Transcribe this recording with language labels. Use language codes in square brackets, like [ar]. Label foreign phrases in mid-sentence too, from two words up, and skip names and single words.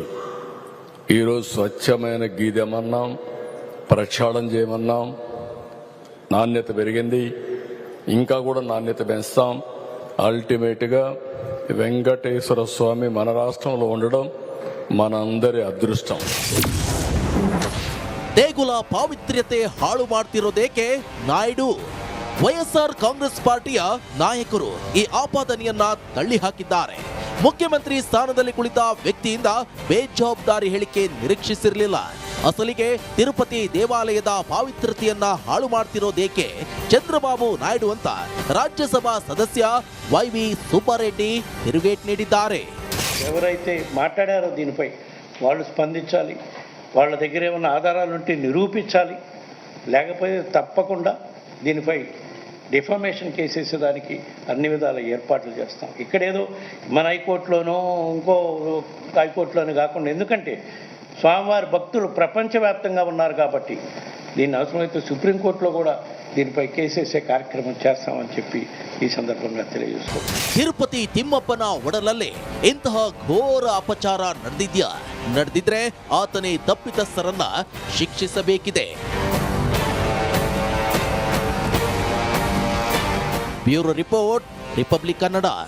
[te] ఈరోజు స్వచ్ఛమైన గీ తెమన్నాం, ప్రక్షాళన చేయమన్నాం. నాణ్యత పెరిగింది, ఇంకా కూడా నాణ్యత పెంచుతాం. అల్టిమేట్గా వెంకటేశ్వర స్వామి మన రాష్ట్రంలో ఉండడం మనందరి అదృష్టం. [kn] ದೇಗುಲ ಪಾವಿತ್ರ್ಯತೆ ಹಾಳು ಮಾಡ್ತಿರೋದೇಕೆ ನಾಯ್ಡು? ವೈಎಸ್ಆರ್ ಕಾಂಗ್ರೆಸ್ ಪಾರ್ಟಿಯ ನಾಯಕರು ಈ ಆಪಾದನೆಯನ್ನ ತಳ್ಳಿ ಹಾಕಿದ್ದಾರೆ. ಮುಖ್ಯಮಂತ್ರಿ ಸ್ಥಾನದಲ್ಲಿ ಕುಳಿತ ವ್ಯಕ್ತಿಯಿಂದ ಬೇಜವಾಬ್ದಾರಿ ಹೇಳಿಕೆ ನಿರೀಕ್ಷಿಸಿರಲಿಲ್ಲ. ಅಸಲಿಗೆ ತಿರುಪತಿ ದೇವಾಲಯದ ಪಾವಿತ್ರ್ಯತೆಯನ್ನ ಹಾಳು ಮಾಡ್ತಿರೋದೇಕೆ ಚಂದ್ರಬಾಬು ನಾಯ್ಡು ಅಂತ ರಾಜ್ಯಸಭಾ ಸದಸ್ಯ ವೈವಿ ಸುಬ್ಬಾರೆಡ್ಡಿ ತಿರುಗೇಟ್ ನೀಡಿದ್ದಾರೆ. [te] ఎవరైతే మాట్లాడారో దీనిపై వాళ్ళు స్పందించాలి. వాళ్ళ దగ్గర ఏమైనా ఆధారాలుంటే నిరూపించాలి. లేకపోతే తప్పకుండా దీనిపై డిఫామేషన్ కేసేసేదానికి అన్ని విధాల ఏర్పాట్లు చేస్తాం. ఇక్కడేదో మన హైకోర్టులోనో ఇంకో హైకోర్టులోనో కాకుండా, ఎందుకంటే స్వామివారి భక్తులు ప్రపంచవ్యాప్తంగా ఉన్నారు కాబట్టి దీన్ని అవసరమైతే సుప్రీంకోర్టులో కూడా దీనిపై కేసేసే కార్యక్రమం చేస్తామని చెప్పి ఈ సందర్భంగా తెలియజేస్తున్నాం. [kn] ತಿರುಪತಿ ತಿಮ್ಮಪ್ಪನ ಒಡಲಲ್ಲೇ ಇಂತಹ ಘೋರ ಅಪಚಾರ ನಡೆದಿದ್ರೆ ಆತನೇ ತಪ್ಪಿತಸ್ಥರನ್ನ ಶಿಕ್ಷಿಸಬೇಕಿದೆ. [en] bureau report, ರಿಪಬ್ಲಿಕ್ ಕನ್ನಡ.